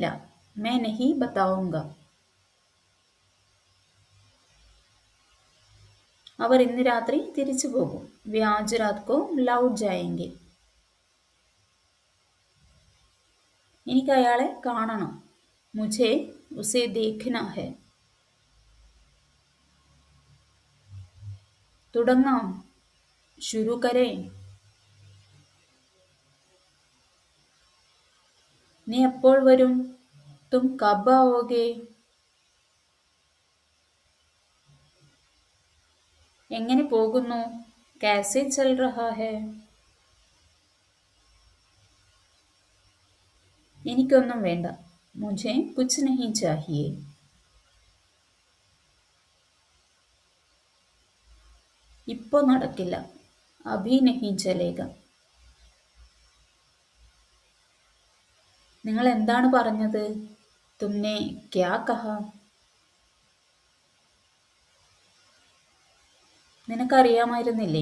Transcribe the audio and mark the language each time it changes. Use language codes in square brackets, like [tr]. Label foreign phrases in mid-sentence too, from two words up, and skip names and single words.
[hi] मैं नहीं बताऊंगा. [ml] അവർ ഇന്ന് രാത്രി തിരിച്ചു പോകും. [hi] वे आज रात को लौट जाएंगे. [ml] എനിക്ക് അയാളെ കാണണം. [hi] മുझे उसे देखना है. [ml] തുടങ്ങാം. [hi] शुरू करें. [ml] നീ എപ്പോൾ വരും? [hi] तुम कब आओगे? [ml] എങ്ങനെ പോകുന്നു? [hi] कैसे चल रहा है? [ml] എനിക്കൊന്നും വേണ്ട. [hi] मुझे कुछ नहीं चाहिए. [ml] ഇപ്പൊ നടക്കില്ല. [hi] अभी नहीं चलेगा. [ml] നിങ്ങൾ എന്താണ് പറഞ്ഞത്? [hi] तुमने क्या कहा? [ml] നിനക്കറിയാമായിരുന്നില്ലേ?